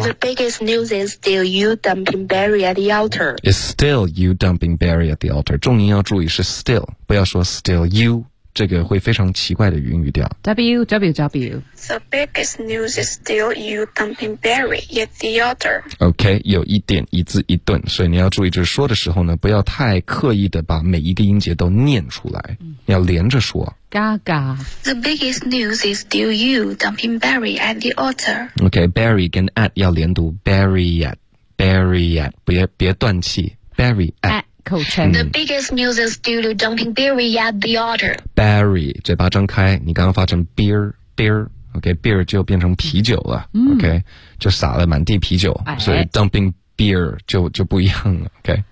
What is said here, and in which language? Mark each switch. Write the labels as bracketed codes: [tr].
[en] The biggest news is still you dumping Barry at the altar. It's still you dumping Barry at the altar. [zh] 重音要注意是 still, 不要说 [en] still you, [zh] 这个会非常奇怪的语音语调。 www. [en] The biggest news is still you dumping Barry at the altar. [zh] OK, 有一点一字一顿，所以你要注意，就是说的时候呢，不要太刻意的把每一个音节都念出来，要连着说。 Gaga. [en] The biggest news is still you dumping Barry at the altar. [zh] OK, Barry 跟 at 要连读 [en] Barry at, [zh] 别断气 Barry at. [en] The biggest news is still you dumping Barry at the altar. [zh] Barry, 嘴巴张开，你刚刚发成 beer, OK, beer 就变成啤酒了、OK, 就洒了满地啤酒、所以 [en] dumping beer [zh] 就不一样了 OK.